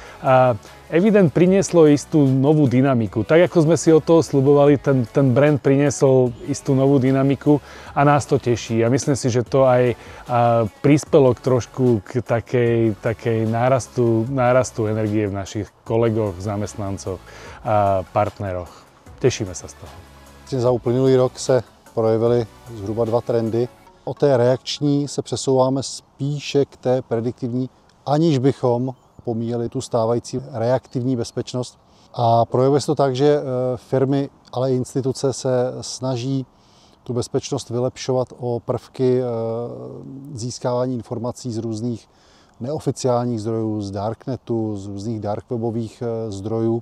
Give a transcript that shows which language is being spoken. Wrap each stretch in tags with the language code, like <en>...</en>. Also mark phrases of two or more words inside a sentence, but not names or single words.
<sk>Eviden prinieslo istú novú dynamiku. Tak ako sme si od toho sľubovali, ten brand priniesol istú novú dynamiku a nás to teší. A myslím si, že to aj prispelo trošku k takej nárastu energie v našich kolegoch, zamestnancoch a partneroch. Tešíme sa z toho.</sk> <cs>Za uplynulý rok se projevily zhruba dva trendy. Od té reakční se přesouváme spíše k té prediktivní, aniž bychom pomíjeli tu stávající reaktivní bezpečnost. A projevuje se to tak, že firmy, ale i instituce se snaží tu bezpečnost vylepšovat o prvky získávání informací z různých neoficiálních zdrojů, z darknetu, z různých darkwebových zdrojů.</cs>